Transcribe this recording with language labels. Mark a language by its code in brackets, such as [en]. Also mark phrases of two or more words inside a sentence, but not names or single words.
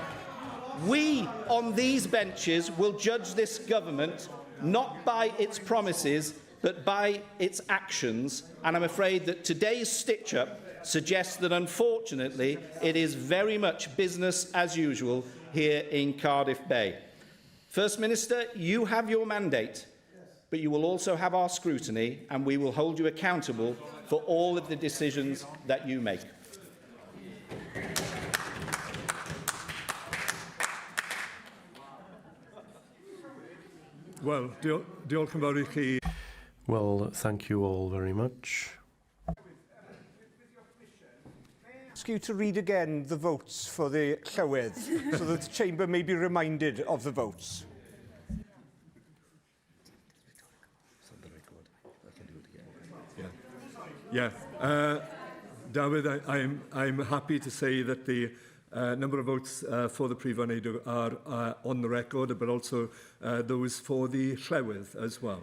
[en] We on these benches will judge this government not by its promises but by its actions, and I'm afraid that today's stitch-up suggests that unfortunately it is very much business as usual here in Cardiff Bay. First Minister, you have your mandate, but you will also have our scrutiny, and we will hold you accountable for all of the decisions that you make. [cy] Wel, diolch yn fawr I chi. [en] Well, thank you all very much. Ask you to read again the votes for the Llywydd, so that the Chamber may be reminded of the votes. David, I'm happy to say that the number of votes for the [cy] Prif Wneud [en] are on the record, but also those for the Llywydd as well.